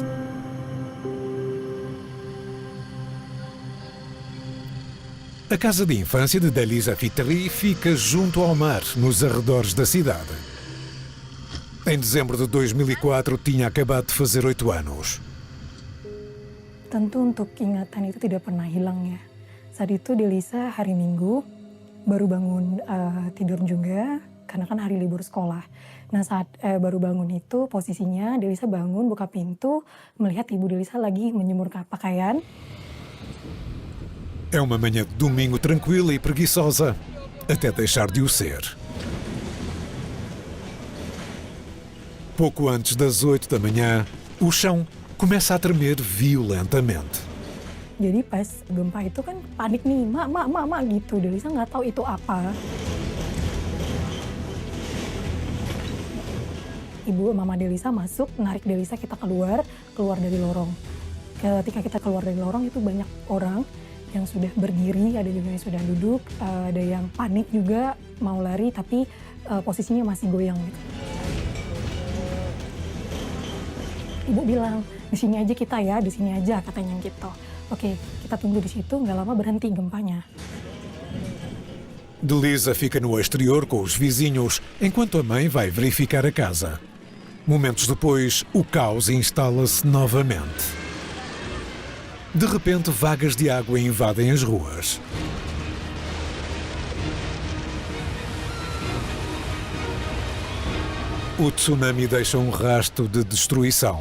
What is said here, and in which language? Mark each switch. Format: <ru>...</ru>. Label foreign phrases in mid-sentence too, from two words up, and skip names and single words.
<pt>A casa de infância de Daliza Fitri fica junto ao mar, nos arredores da cidade. Em dezembro de 2004, tinha acabado de fazer 8 anos.</pt> <id>Tentu untuk ingatan itu tidak pernah hilang ya. Saat itu Delisa hari Minggu baru bangun tidur juga karena kan hari libur sekolah. Nah saat baru bangun itu posisinya Delisa bangun buka pintu melihat ibu Delisa lagi menjemur pakaian.</id> <pt>É uma manhã de domingo tranquila e preguiçosa, até deixar de o ser. Pouco antes das 8 da manhã, o chão começa a tremer violentamente.</pt> <id>Jadi pas gempa itu kan panik nih, mak gitu. Delisa nggak tahu itu apa. Ibu mama Delisa masuk, narik Delisa kita keluar dari lorong. Ketika kita keluar dari lorong itu banyak orang yang sudah berdiri, ada juga yang sudah duduk, ada yang panik juga mau lari tapi posisinya masih goyang gitu. Ibu bilang, di sini aja kita ya, di sini aja katanya gitu. Oke, kita tunggu di situ, nggak lama berhenti gempanya.</id> <pt>Delisa fica no exterior com os vizinhos, enquanto a mãe vai verificar a casa. Momentos depois, o caos instala-se novamente. De repente, vagas de água invadem as ruas. O tsunami deixa um rastro de destruição.</pt>